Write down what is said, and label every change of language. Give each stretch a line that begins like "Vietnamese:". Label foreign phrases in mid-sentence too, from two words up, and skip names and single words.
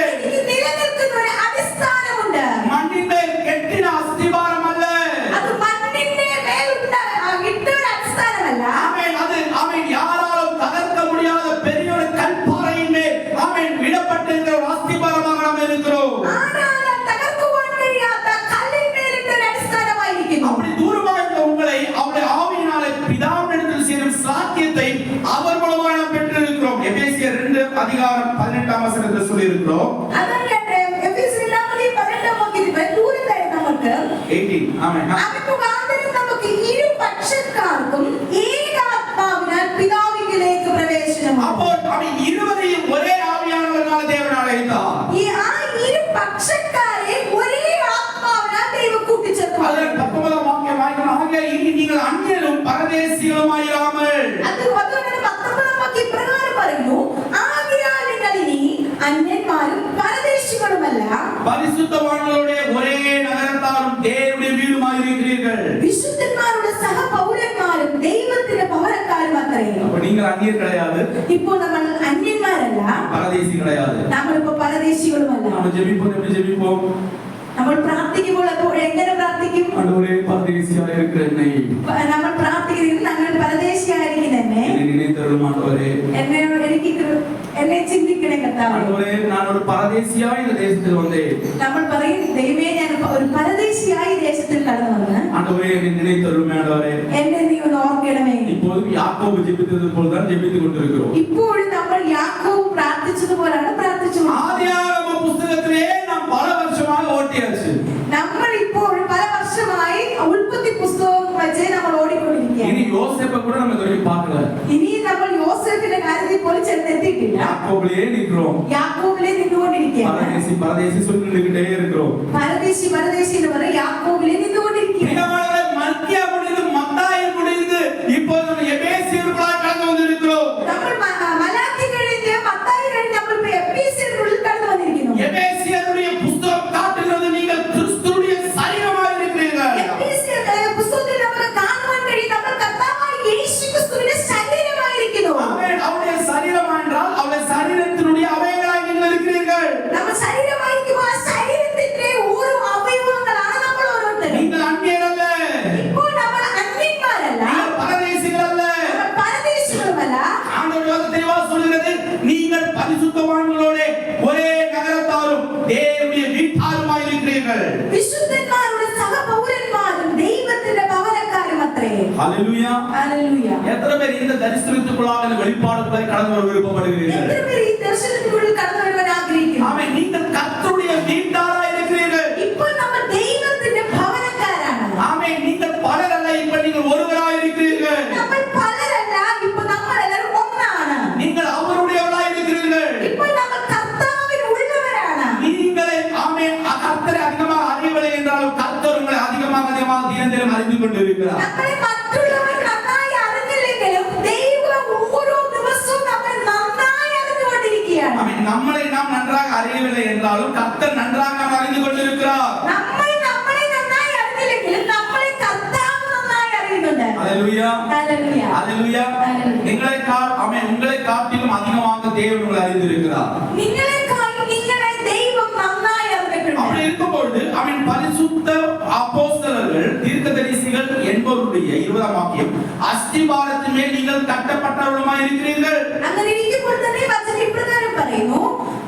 Malayalam: എനിക്ക് നിലനിൽക്കുന്ന ഒരു അടിസ്ഥാനമുണ്ട്.
Tamil: மண்ணின் மேல் கெட்டின அஸ்திபாரம் அல்ல.
Malayalam: അത് മണ്ണിന്റെ മേലുള്ള ഇട്ട ഒരു അടിസ്ഥാനമല്ല.
Tamil: ஆமென். அது ஆமென் யாராலும் தகர்க்க முடியாத பெரிய ஒரு கல்பாறையின் மேல் ஆமென் விடப்பட்டிருக்கிற ஒரு அஸ்திபாரமாக நாம் இருக்கிறோம்.
Malayalam: ആരാലും തകർക്കുവാൻ കഴിയാത്ത കല്ലിന്മേലിട്ട ഒരു അടിസ്ഥാനമായിരിക്കുന്നു.
Tamil: அப்படி தூரமாக இருந்த உங்களை அவருடைய ஆவியினாலே பிதாவினிடத்தில் சேரும் சாக்கியத்தை அவர் மூலமாக நாம் பெற்றிருக்கிறோம். எபேசியர் 2:18 சொல்லி இருக்கிறோம்.
Malayalam: അതാണ് എഫെസ്യർ 2:18 ദൂരത്തായി നമുക്ക്
Tamil: 18. ஆமென்.
Malayalam: അവൻ മുഖാന്തരം നമുക്ക് ഇരുപക്ഷക്കാർക്കും ഏകാത്മാവിനാൽ പിതാവിലേക്ക് പ്രവേശനമാണ്.
Tamil: അപ്പോൾ அவன் இருவரையும் ஒரே ஆவியானவரால் தேவன் அழைத்தார்.
Malayalam: ആ ഇരുപക്ഷക്കാരെ ഒരേ ആത്മാവിനാൽ ദൈവം കൂട്ടിച്ചേർത്തു.
Tamil: அதில் 19 வாக்கியம் வாய்க்கணும். ஆகிய இனி நீங்கள் அந்நியரும் பரதேசிகளுமாயிராமல்.
Malayalam: അതുകൊണ്ട് 19 വാക്യം ഇപ്രകാരം പറയുന്നു, ആകയാൽ നിങ്ങൾ ഇനി അന്യന്മാരും പരദേശികളുമല്ല,
Tamil: பரிசுத்தவான்களுடைய ஒரே நகரத்தாரும் தேவனுடைய வீடுமாய் இருக்கிறீர்கள்.
Malayalam: വിശുദ്ധന്മാരുടെ സഹപൗരന്മാരും ദൈവത്തിന്റെ പൗരക്കാരും അത്രേ.
Tamil: அப்ப நீங்கள் அந்நியர் கிடையாது,
Malayalam: ഇപ്പോൾ നമ്മൾ അന്യന്മാരല്ല,
Tamil: பரதேசி கிடையாது.
Malayalam: നമ്മളിപ്പോ പരദേശികളുമല്ല.
Tamil: நம்ம ஜெபிப்போம், எப்படி ஜெபிப்போம்?
Malayalam: നമ്മൾ പ്രാർത്ഥിക്കുമ്പോൾ അപ്പോൾ എങ്ങനെ പ്രാർത്ഥിക്കും?
Tamil: ஆண்டவரே, பரதேசியாக இருக்கிற என்னை
Malayalam: നമ്മൾ പ്രാർത്ഥിക്കുന്നത് ഞങ്ങൾ പരദേശിയായിരിക്കും തന്നെ
Tamil: என்னை நினைத்தருளும் ஆண்டவரே.
Malayalam: എന്നെ ചിന്തിക്കണേ കർത്താവേ.
Tamil: ஆண்டவரே, நான் ஒரு பரதேசியா இந்த தேசத்தில் வந்தேன்.
Malayalam: നമ്മൾ പറയും, ദൈവമേ ഞാൻ ഒരു പരദേശിയായി ദേശത്തിൽ കടന്നു വന്ന്
Tamil: ஆண்டவரே, என்னை நினைத்தருளும் ஆண்டவரே.
Malayalam: എന്നെ നീ ഒന്ന് ഓർക്കണമേ.
Tamil: இப்போது யாக்கோபு ஜெபித்தது போல தான் ஜெபித்துக் கொண்டிருக்கிறோம்.
Malayalam: ഇപ്പോഴും നമ്മൾ യാക്കോബ് പ്രാർത്ഥിച്ചതുപോലാണ് പ്രാർത്ഥിച്ചുകൊണ്ടിരിക്കുന്നത്.
Tamil: ஆதியாகம புத்தகத்திலே நாம் பல வருஷமாக ஓட்டியாச்சு.
Malayalam: നമ്മൾ ഇപ്പോൾ പല വർഷമായി ഉൽപ്പത്തി പുസ്തകം വെച്ച് നമ്മൾ
Tamil: இனி
Malayalam: ഓടിക്കൊണ്ടിരിക്കുകയാണ്.
Tamil: யோசேப்பை கூட நம்ம இதுவரைக்கும் பார்க்கல.
Malayalam: ഇനി നമ്മൾ യോസേഫിന്റെ കാര്യത്തിൽ പോലും ചെന്നെത്തിയിട്ടില്ല.
Tamil: யாக்கோபிலே நிற்கிறோம்.
Malayalam: യാക്കോബിലെ നിന്നുകൊണ്ടിരിക്കുകയാണ്.
Tamil: பரதேசி பரதேசி சொல்லிக்கிட்டே இருக்கிறோம்.
Malayalam: പരദേശി പരദേശി എന്ന് പറയും, യാക്കോബിലെ നിന്നുകൊണ്ടിരിക്കുകയാണ്.
Tamil: பிரியமானவர்களே, மல்கியா முடிந்து மத்தாயி முடிந்து இப்போது நம்ம எபேசியர்களாக கடந்து வந்திருக்கிறோம்.
Malayalam: നമ്മൾ മലാക്കി കഴിഞ്ഞ് മത്തായി കഴിഞ്ഞ് നമ്മൾ ഇപ്പോൾ എഫെസ്യരിനുള്ളിൽ കടന്നു വന്നിരിക്കുന്നു.
Tamil: எபேசியருடைய புத்தகம் காட்டுகிறது நீங்கள் கிறிஸ்துவுடைய சரீரமாக இருக்கிறீர்கள்.
Malayalam: എഫെസ്യരുടെ പുസ്തകത്തിൽ നമുക്ക് കാണുവാൻ കഴിയും, നമ്മൾ കർത്താവായ യേശുക്രിസ്തുവിന്റെ ശരീരമായിരിക്കുന്നു.
Tamil: ஆமென். அவருடைய சரீரம் என்றால் அவருடைய சரீரத்தினுடைய அவயவங்களாக நீங்கள் இருக்கிறீர்கள்.
Malayalam: നമ്മൾ ശരീരമായിരിക്കും, ആ ശരീരത്തിന്റെ ഓരോ അവയവങ്ങളാണ് നമ്മൾ ഓരോരുത്തരും.
Tamil: நீங்கள் அந்நியர் அல்ல,
Malayalam: ഇപ്പോൾ നമ്മൾ അന്യന്മാരല്ല,
Tamil: நீங்கள் பரதேசிகள் அல்ல.
Malayalam: നമ്മൾ പരദേശികളുമല്ല.
Tamil: ஆண்டவர் யோசேப்பு தெளிவாக சொல்கிறது, நீங்கள் பரிசுத்தவான்களோட ஒரே நகரத்தாரும் தேவனுடைய வீட்டாருமாய் இருக்கிறீர்கள்.
Malayalam: വിശുദ്ധന്മാരുടെ സഹപൗരന്മാരും ദൈവത്തിന്റെ പൗരക്കാരും അത്രേ.
Tamil: ஹல்லேலூயா.
Malayalam: ഹല്ലേലൂയ.
Tamil: எத்தனை பேர் இந்த தரிசனத்துக்குள்ளாக இந்த வெளிப்பாடுகளை கடந்து வர விருப்பப்படுகிறீர்கள்?
Malayalam: എത്ര പേർ ഈ ദർശനത്തിനുള്ളിൽ കടന്നു വരുവാൻ ആഗ്രഹിക്കുന്നു?
Tamil: ஆமென். நீங்கள் கர்த்தருடைய வீட்டாராய் இருக்கிறீர்கள்.
Malayalam: ഇപ്പോൾ നമ്മൾ ദൈവത്തിന്റെ ഭവനക്കാരാണ്.
Tamil: ஆமென். நீங்கள் பலர் அல்ல, இப்ப நீங்கள் ஒருவராய் இருக்கிறீர்கள்.
Malayalam: നമ്മൾ പലരല്ല, ഇപ്പോൾ നമ്മൾ എല്ലാവരും ഒന്നാണ്.
Tamil: நீங்கள் அவருடையவராய் இருக்கிறீர்கள்.
Malayalam: ഇപ്പോൾ നമ്മൾ കർത്താവിന് ഉള്ളവരാണ്.
Tamil: நீங்களே ஆமென் கர்த்தரை அதிகமாக அறியவில்லை என்றாலும் கர்த்தர் உங்களை அதிகமாக தினம் தினம் அறிந்து கொண்டிருக்கிறார்.
Malayalam: നമ്മളെ മറ്റുള്ളവർ നന്നായി അറിഞ്ഞില്ലെങ്കിലും ദൈവം ഓരോ ദിവസവും നമ്മളെ നന്നായി അറിഞ്ഞുകൊണ്ടിരിക്കുകയാണ്.
Tamil: ஆமென். நம்மளை நாம் நன்றாக அறியவில்லை என்றாலும் கர்த்தர் நன்றாக நாம் அறிந்து கொண்டிருக்கிறார்.
Malayalam: നമ്മൾ നമ്മളെ നന്നായി അറിഞ്ഞില്ലെങ്കിലും നമ്മളെ കർത്താവ് നന്നായി അറിയുന്നുണ്ട്.
Tamil: ஹல்லேலூயா.
Malayalam: ഹല്ലേലൂയ.
Tamil: ஹல்லேலூயா. உங்களை காட்டிலும் அதிகமாக தேவன் உங்களை அறிந்திருக்கிறார்.
Malayalam: നിങ്ങളെക്കാളും നിങ്ങളെ ദൈവം നന്നായി അറിഞ്ഞിട്ടുണ്ട്.
Tamil: அப்படி இருக்கும்போது அவன் பரிசுத்த அப்போஸ்தலர்கள் தீர்க்கதரிசிகள் என்பவருடைய 20ஆம் வாக்கியம் அஸ்திபாரத்தின் மேல் நீங்கள் கட்டப்பட்டவர்களுமாய் இருக்கிறீர்கள்.
Malayalam: അങ്ങനെ ഇരിക്കുമ്പോൾ തന്നെ വചനം ഇപ്രകാരം പറയുന്നു,